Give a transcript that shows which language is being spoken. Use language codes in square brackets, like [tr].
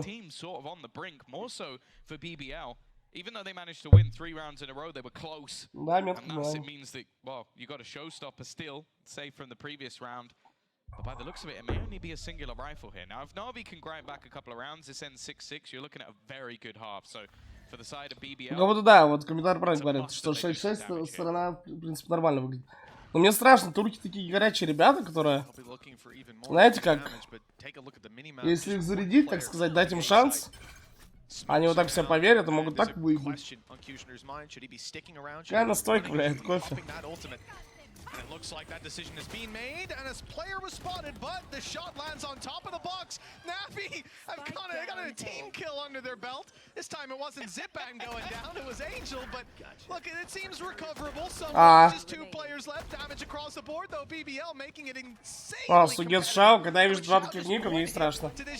[en] Teams sort of on the brink, more so for BBL. Even though they managed to win 3 rounds in a row, they were close. [ru] Да, метка [en] And thus [ru] была. [en] it means that, well, you got a showstopper still, save from the previous round. But by the looks of it, it may only be a singular rifle here. Now, if Na'Vi can grind back a couple of rounds, this ends 6-6, you're looking at a very good half. So, for the side of BBL... [ru] Ну вот да, вот комментарий правильно говорит, что 6-6 сторона, в принципе, нормально выглядит. Но мне страшно, турки такие горячие ребята, которые... Знаете как? Если их зарядить, так сказать, дать им шанс... Они вот так все поверят и могут так выиграть. Какая настойка, блядь, кофе. [en] And it looks like that decision has been made, and a player was spotted, but the shot lands on top of the box. Navi have got a team kill under their belt. This time it wasn't Zipan going down, it was Angel, but look, it seems recoverable. Just 2 players left, damage across the board, though BBL making it insanely [ru] Сугет Шау, когда я вижу два таких ника, мне не страшно.